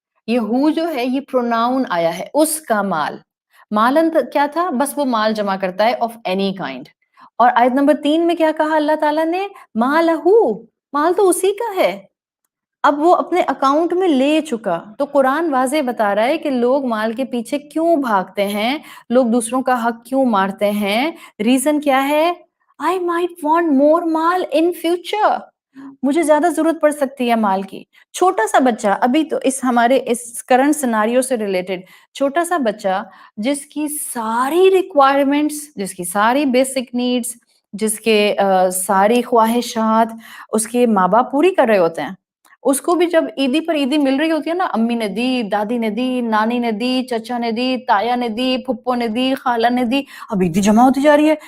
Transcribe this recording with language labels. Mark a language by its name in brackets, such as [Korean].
[Urdu] یہ ہو جو ہے یہ پروناؤن آیا ہے، اس کا مال. مالن کیا تھا؟ بس وہ مال جمع کرتا ہے [English] Of any kind. [Urdu] اور آیت نمبر 3 میں کیا کہا اللہ تعالیٰ نے؟ مالہ، مال تو اسی کا ہے، اب وہ اپنے اکاؤنٹ میں لے چکا. تو قرآن واضح بتا رہا ہے کہ لوگ مال کے پیچھے کیوں بھاگتے ہیں، لوگ دوسروں کا حق کیوں مارتے ہیں. ریزن کیا ہے؟ [English] I might want more مال in future. [Urdu] مجھے زیادہ ضرورت پڑ سکتی ہے مال کی. چھوٹا سا بچہ ابھی تو ہمارے اس کرنٹ سیناریو سے ریلیٹڈ، چھوٹا سا بچہ جس کی ساری ریکوائرمنٹس، جس کی ساری بیسک نیڈس، جس کے ساری خواہشات اس کے ماں باپ پوری کر رہے ہوتے ہیں، اس کو بھی جب عیدی پر عیدی مل رہی ہوتی ہے نا، امی نے دی، دادی نے دی، نانی نے دی، چچا نے دی، تایا نے دی، پھپھو نے دی، خالہ نے دی، اب عیدی جمع ہوتی جا رہی ہے.